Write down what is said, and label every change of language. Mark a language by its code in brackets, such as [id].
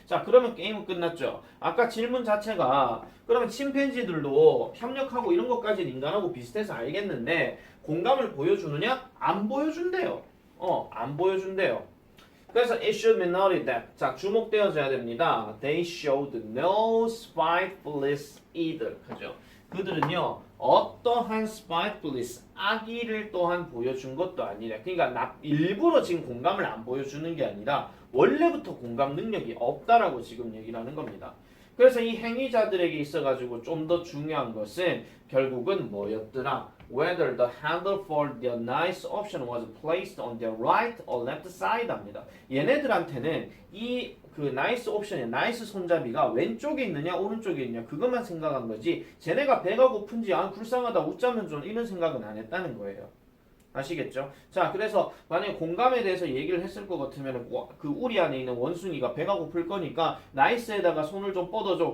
[ko] 자, 그러면 게임은 끝났죠. 아까 질문 자체가 그러면 침팬지들도 협력하고 이런 것까지는 인간하고 비슷해서 알겠는데 공감을 보여주느냐? 안 보여준대요. 안 보여준대요. 그래서 [en] it should be noted that [ko] 자, 주목되어져야 됩니다. [en] They showed no spitefulness either. [ko] 그죠? 그들은요 어떠한 spitefulness 악의를 또한 보여준 것도 아니라 그러니까 일부러 지금 공감을 안 보여주는 게 아니라 원래부터 공감 능력이 없다라고 지금 얘기를 하는 겁니다. 그래서 이 행위자들에게 있어가지고 좀 더 중요한 것은 결국은 뭐였더라? [en] Whether the handle for the nice option was placed on the right or left side [ko] 합니다. 얘네들한테는 이 그 나이스 옵션의 나이스 손잡이가 왼쪽에 있느냐 오른쪽에 있느냐 그것만 생각한 거지 쟤네가 배가 고픈지 불쌍하다 웃자면 좀 이런 생각은 안 했다는 거예요. 아시겠죠? 자, 그래서 만약에 공감에 대해서 얘기를 했을 것 같으면 그 우리 안에 있는 원숭이가 배가 고플 거니까 나이스에다가 손을 좀 뻗어줘.